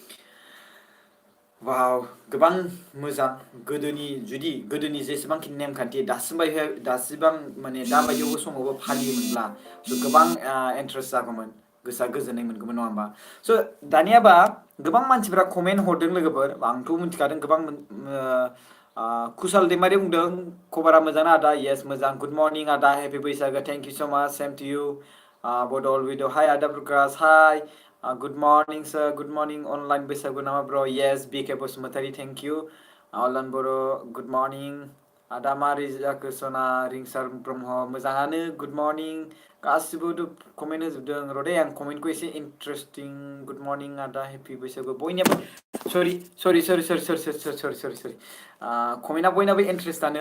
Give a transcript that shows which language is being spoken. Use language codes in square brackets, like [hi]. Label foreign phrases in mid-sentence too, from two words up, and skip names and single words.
[brx] वाव गोबां मोजां गोदोनि जेसेबांखिनि नेमखान्थि दासिबां माने दाबायदियावबो समावबो फालियोमोनब्ला स' गोबां इन्ट्रेस्ट जागौमोन गोसोआ गोजोननाय मोनगौमोन नङा होमबा स' दानियाबा गोबां मानसिफ्रा कमेन्ट हरदों लोगोफोर आंथ' मिथिखादों गोबां कुसाल दैमारि बुंदों खबरा मोजां ना आदा येस मोजां [en] good morning [brx] आदा हेपि बैसागो [en] thank you so much same to you [brx] बडल भिडिअ हाय आदा प्रकाश हाय [en] Good morning, sir. Good morning. Online बैसागु नामा bro? Yes, BK बसुमतारी. Thank you. Alan Boro. Good morning. [brx] Ada मारै जाखो सना रिंसार ब्रह्म मोजाङानो. [en] Good morning. [brx] गासिबो कमेन्ट होजोबदों र' दे आं कमेन्टखौ एसे इन्टारेस्टिं. [en] good morning [brx] आदा हेपि बैसागु बयनियाबो सरि कमेन्टआ बयनाबो इन्टारेस्टआनो.